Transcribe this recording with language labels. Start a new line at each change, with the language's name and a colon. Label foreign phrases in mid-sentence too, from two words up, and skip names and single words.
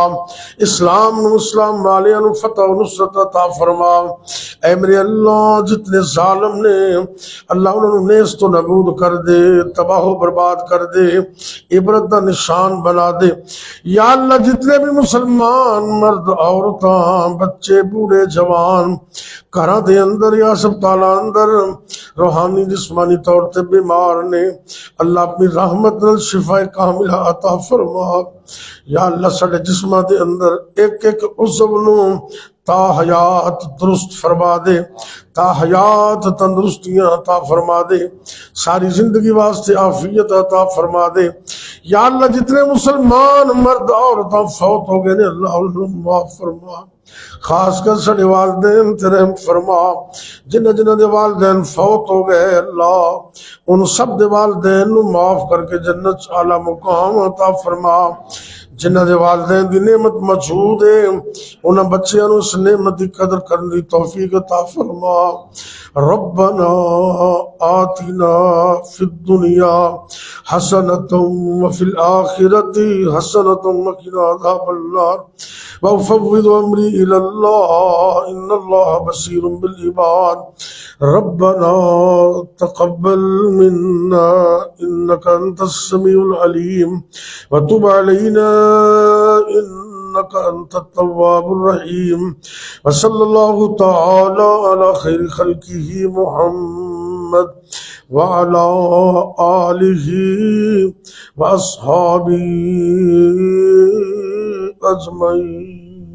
Punjabi: اسلام نو اسلام والیاں نو فتح و نصرت عطا فرما، اے میرے اللہ جتنے ظالم نے اللہ انہوں نے نیست و نابود کر دے، تباہ و برباد کر دے، عبرت دا نشان بنا دے، یا اللہ جتنے بھی مسلمان مرد عورتاں بچے بوڑھے جوان گھراں دے اندر یا ہسپتالاں اندر روحانی جسمانی طور تے بیمار نے اللہ اپنی رحمت نال شفا کاملہ عطا فرما، یا اللہ ساڈے جسماں دے اندر ایک ایک عضو نو تا حیات درست فرما دے، تا حیات تندرستیاں عطا فرما دے، ساری زندگی واسطے عافیت عطا فرما دے، یا اللہ جتنے مسلمان مرد عورتاں فوت ہو گئے نے اللہ انہوں معاف فرما، خاص کر ساڈے والدین تے رحم فرما، جنہ دے والدین فوت ہو گئے اللہ ان سب دے والدین نو معاف کر کے جنت اعلی مقام عطا فرما، جنہ دے والدین دی نعمت موجود ہے انہاں بچیاں نو اس نعمت دی قدر کرنے دی توفیق عطا فرما،
Arabic: ربنا آتنا فی الدنیا حسنۃ وفی الآخرۃ حسنۃ وقنا عذاب النار وافوض امری الی اللہ ان اللہ بصیر بالعباد، ربنا تقبل منا انک انت السمیع العلیم وتب علینا انک انت التواب الرحیم، وصلی اللہ تعالی علی خیر خلقہ محمد وعلی آلہ واصحابہ اجمعین۔